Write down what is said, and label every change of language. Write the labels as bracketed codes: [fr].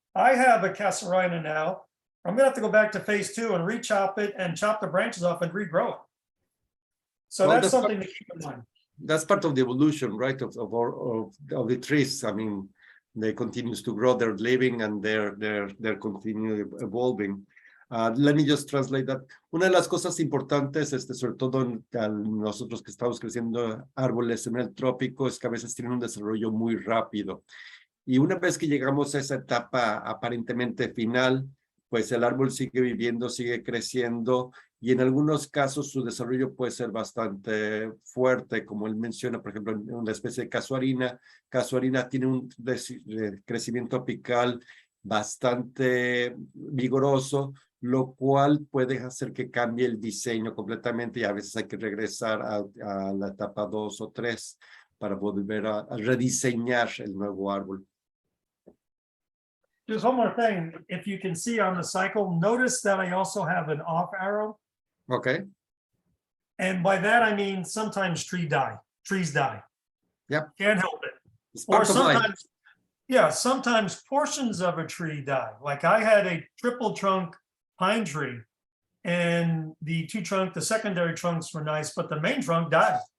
[en] I have a Casuarina now. I'm gonna have to go back to phase 2 and re-chop it and chop the branches off and regrow it. So that's something to keep in mind. That's part of the evolution, right, of the trees. I mean, they continue to grow, they're living, and they're continually evolving. Let me just translate that. [es] Una de las cosas importantes, sobre todo nosotros que estamos creciendo árboles en el trópico, es que a veces tienen un desarrollo muy rápido. Y una vez que llegamos a esa etapa aparentemente final, pues el árbol sigue viviendo, sigue creciendo, y en algunos casos su desarrollo puede ser bastante fuerte, como él menciona, por ejemplo, en una especie de casuarina. Casuarina tiene un crecimiento apical bastante vigoroso, lo cual puede hacer que cambie el diseño completamente, y a veces hay que regresar a la etapa 2 o 3 para volver a rediseñar el nuevo árbol. [en] Just one more thing, if you can see on the cycle, notice that I also have an off arrow. Okay. And by that, I mean, sometimes trees die. Yep. Can't help it. It's part or of life. Sometimes portions of a tree die. Like I had a triple trunk pine tree, and the secondary trunks were nice, but the main trunk died.